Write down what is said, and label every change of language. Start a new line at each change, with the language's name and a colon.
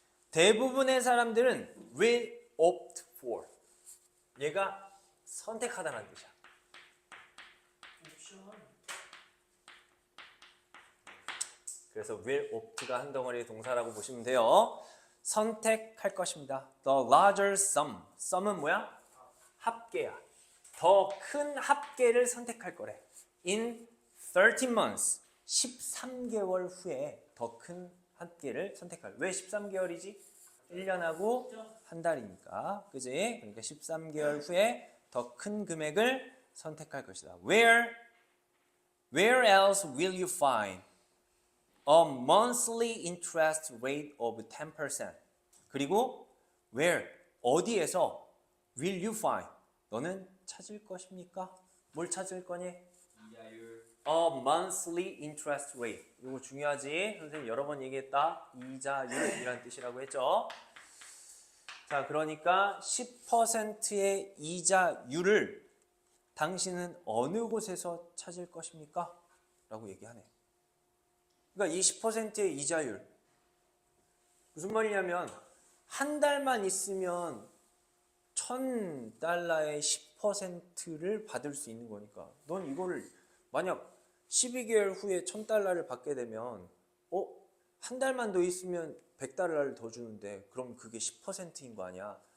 Korean: 대부분의 사람들은
English: will opt for.
Korean: 얘가 선택하다는 뜻이야. 옵션. 그래서 will opt가 한 덩어리의 동사라고 보시면 돼요. 선택할 것입니다.
English: The larger sum.
Korean: sum은 뭐야? 합계야. 더 큰 합계를 선택할 거래.
English: In 13 months.
Korean: 13개월 후에 더 큰 합계를 선택할. 왜 13개월이지? 1년하고 한 달이니까. 그지? 그러니까 13개월 후에 더 큰 금액을 선택할 것이다.
English: Where else will you find a monthly interest rate of 10%?
Korean: 그리고 where 어디에서
English: will you find
Korean: 너는 찾을 것입니까? 뭘 찾을 거니? 이자율
English: A monthly interest rate.
Korean: 이거 중요하지. 선생님 여러 번 얘기했다. 이자율이란 뜻이라고 했죠. 자, 그러니까 10%의 이자율을 당신은 어느 곳에서 찾을 것입니까? 라고 얘기하네. 그러니까 이 10%의 이자율 무슨 말이냐면 한 달만 있으면 $1,000의 10%를 받을 수 있는 거니까 넌 이거를 만약 12개월 후에 $1,000를 받게 되면 한 달만 더 있으면 $100를 더 주는데 그럼 그게 10%인 거 아니야?